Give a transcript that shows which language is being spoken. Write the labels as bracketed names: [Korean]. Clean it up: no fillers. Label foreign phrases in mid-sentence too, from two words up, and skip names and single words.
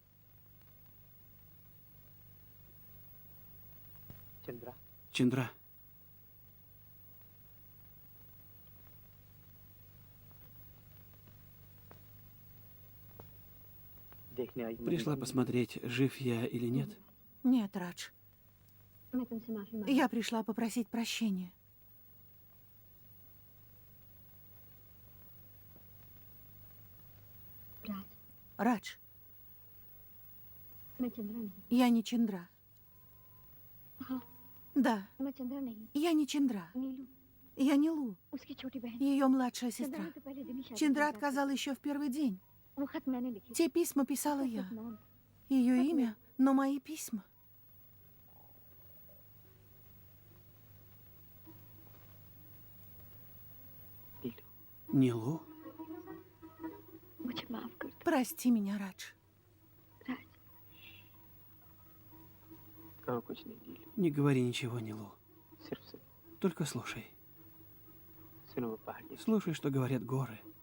[Russian] Чендра, пришла посмотреть, жив я или нет? Нет, Радж. [Hindi] मैं तुमसे माफी मांग [Russian] Я пришла попросить прощения. राज Радж, [Hindi] मैं चंद्रा नहीं [Russian] я не Чендра. [Hindi] हाँ [Russian] Да, [Hindi] मैं चंद्रा नहीं [Russian] я не Чендра. नीलू Я Нилу, [Hindi] उसकी छोटी बहन [Russian] ее младшая चंद्रा сестра. [Hindi] ने तो पहले दिन ही शादी [Russian] Чендра [Hindi] कर दी। [Russian] отказала еще в первый день. [Hindi] वो खत मैंने लिखे [Russian] Те письма писала я. [Hindi] नाम [Russian] Ее имя, но мои письма. Нилу? [Hindi] मुझे माफ कर [Russian] Прости меня, Радж. [Hindi] दो राज [Russian] Не говори ничего, Нилу. Только слушай. Слушай, что говорят горы.